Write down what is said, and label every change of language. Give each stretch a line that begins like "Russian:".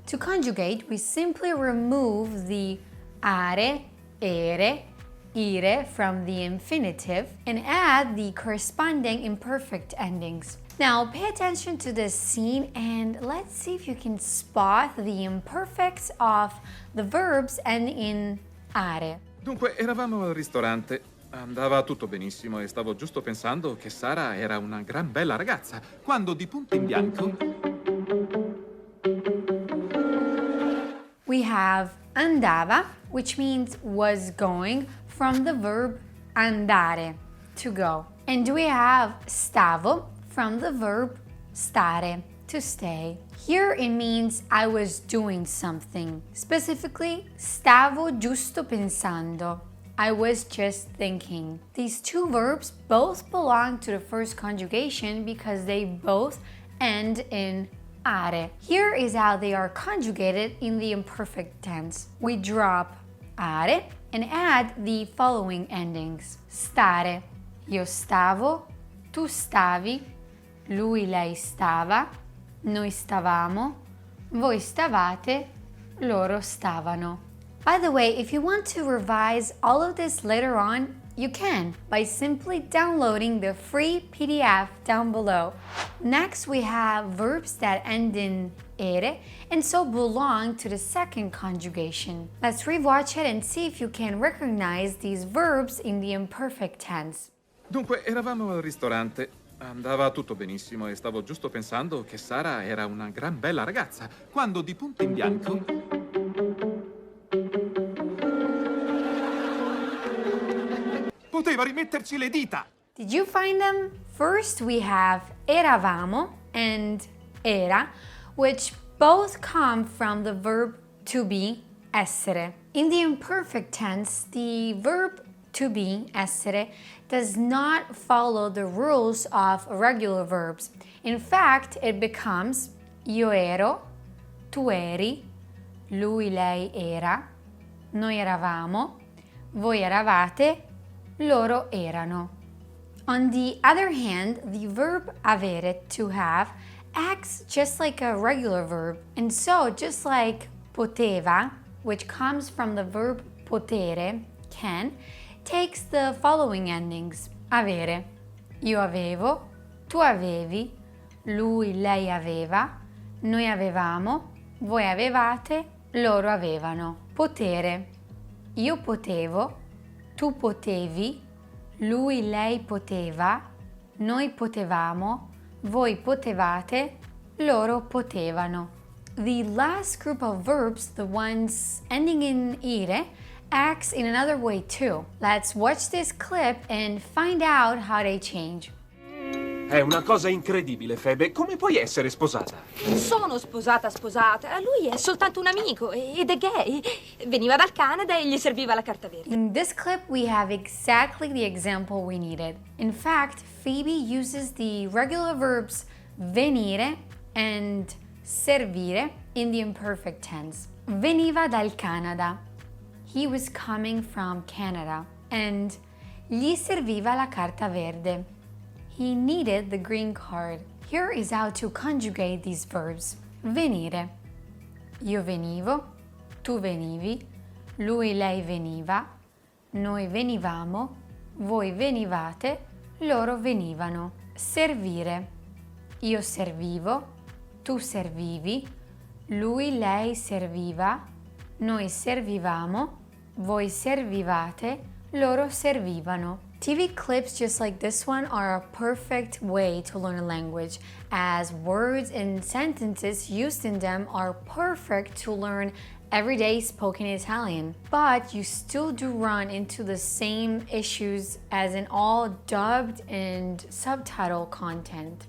English: To conjugate, we simply remove the are, ere, ire from the infinitive and add the corresponding imperfect endings. Now pay attention to this scene and let's see if you can spot the imperfects of the verbs ending in are.
Italian: Dunque, eravamo al ristorante. Andava tutto benissimo e stavo giusto pensando che Sara era una gran bella ragazza, quando di punto in bianco...
English: We have andava, which means was going, from the verb andare, to go. And we have stavo, from the verb stare, to stay. Here it means I was doing something.
Italian: Specifically, stavo giusto pensando.
English: I was just thinking. These two verbs both belong to the first conjugation because they both end in are. Here is how they are conjugated in the imperfect tense. We drop are and add the following endings.
Italian: Stare. Io stavo, tu stavi, lui, lei stava, noi stavamo, voi stavate, loro stavano.
English: By the way, if you want to revise all of this later on, you can by simply downloading the free PDF down below. Next, we have verbs that end in ere and so belong to the second conjugation. Let's rewatch it and see if you can recognize these verbs in the imperfect tense.
Italian: Dunque, eravamo al ristorante. Andava tutto benissimo e stavo giusto pensando che Sara era una gran bella ragazza, quando di punto in bianco... Poteva rimetterci le dita!
English: Did you find them? First, we have eravamo and era, which both come from the verb to be, essere. In the imperfect tense, the verb to be, essere, does not follow the rules of regular verbs. In fact, it becomes
Italian: io ero, tu eri, lui, lei era, noi eravamo, voi eravate, loro erano.
English: On the other hand, the verb avere, to have, acts just like a regular verb. And so, just like poteva, which comes from the verb potere, can, takes the following endings.
Italian: Avere. Io avevo, tu avevi, lui, lei aveva, noi avevamo, voi avevate, loro avevano. Potere. Io potevo, tu potevi, lui, lei poteva, noi potevamo, voi potevate, loro potevano.
English: The last group of verbs, the ones ending in ire, acts in another way too. Let's watch this clip and find out how they change.
Italian: È una cosa incredibile, Febe. Come puoi essere sposata? Sono sposata. Lui è soltanto un amico ed è gay. Veniva dal Canada e gli serviva la carta verde.
English: In this clip, we have exactly the example we needed. In fact, Phoebe uses the regular verbs venire and servire in the imperfect tense.
Italian: Veniva dal Canada.
English: He was coming from Canada.
Italian: And gli serviva la carta verde.
English: He needed the green card. Here is how to conjugate these verbs.
Italian: Venire. Io venivo, tu venivi, lui, lei veniva, noi venivamo, voi venivate, loro venivano. Servire. Io servivo, tu servivi, lui, lei serviva, noi servivamo, voi servivate, loro servivano.
English: TV clips just like this one are a perfect way to learn a language, as words and sentences used in them are perfect to learn everyday spoken Italian. But you still do run into the same issues as in all dubbed and subtitle content.